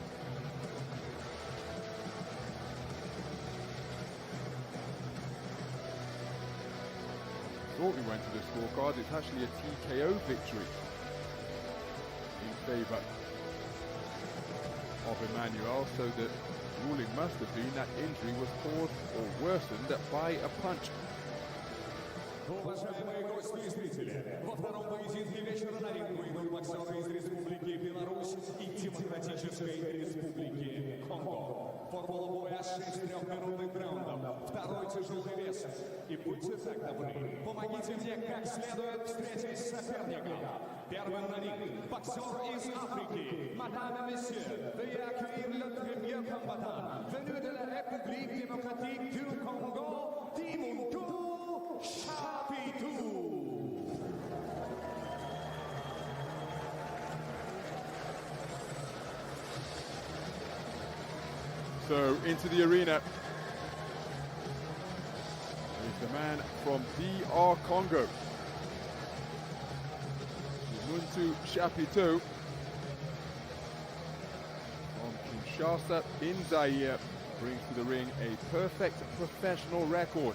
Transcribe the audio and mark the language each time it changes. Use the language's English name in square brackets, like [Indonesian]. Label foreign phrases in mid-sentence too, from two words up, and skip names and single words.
[English] Thought we went to the scorecards. It's actually a TKO victory in favor of Immanuel, so the ruling must have been that injury was caused or worsened by a punch. [Russian] Уважаемые гости и зрители, во втором поединке вечера на ринг выйдут боксеры из Республики Беларусь и Демократической Республики Конго. Формула боя 6 трехминутных раундов, второй тяжелый вес. И будьте так добры, помогите мне как следует встретить соперника. Первым на ринг боксер из Африки, мадам и месье, [French] veuillez accueillir le premier combattant, venu de la République démocratique du Congo, Dimuntu, Chapiteau. [English] So into the arena is the man from DR Congo, Dimuntu Chapiteau from Kinshasa in Zaire brings to the ring a perfect professional record.